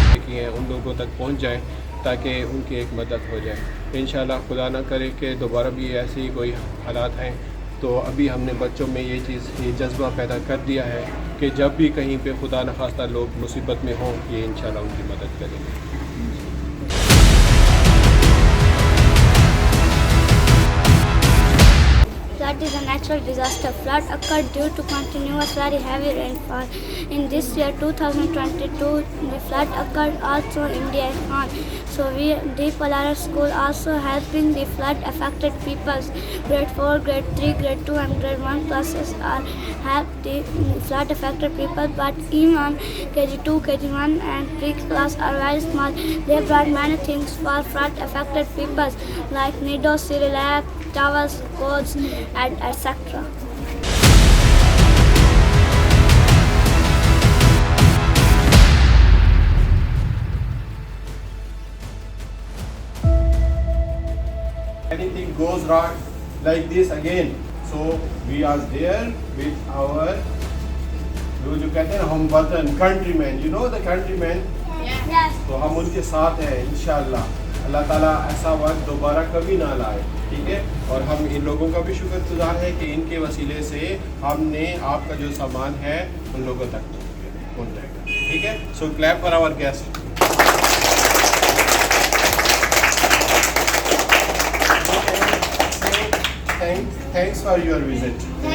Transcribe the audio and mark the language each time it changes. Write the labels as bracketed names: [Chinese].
[Urdu] ان لوگوں تک پہنچ جائیں تاکہ ان کی ایک مدد ہو جائے۔ انشاءاللہ خدا نہ کرے کہ دوبارہ بھی ایسی کوئی حالات ہیں تو ابھی ہم نے بچوں میں یہ جذبہ پیدا کر دیا ہے کہ جب بھی کہیں پہ خدا نخواستہ لوگ مصیبت میں ہوں یہ انشاءاللہ ان کی مدد کریں گے۔ [English] Flood is a natural disaster. Flood occurred due to continuous very heavy rainfall. In this year 2022, the flood occurred also in the Assam. So the Polaris School also helping the flood affected peoples. Grade 4, Grade 3, Grade 2 and Grade 1 classes are help the flood affected people. But even KG2, KG1 and pre-class are very small. They brought many things for flood affected peoples like needles, Cerelac, towels, clothes and etc. Anything goes wrong like this again, so we are there with our [Urdu] جو کہتے ہیں ہم وطن [English] countrymen, you know the countrymen, Yes. [Urdu] تو ہم ان کے ساتھ ہیں انشاءاللہ۔ اللہ تعالیٰ ایسا وقت دوبارہ کبھی نہ لائے، ٹھیک ہے؟ اور ہم ان لوگوں کا بھی شکر گزار ہے کہ ان کے وسیلے سے ہم نے آپ کا جو سامان ہے ان لوگوں تک پہنچ جائے گا، ٹھیک ہے؟ [English] So clap for our guest. Thanks for your visit.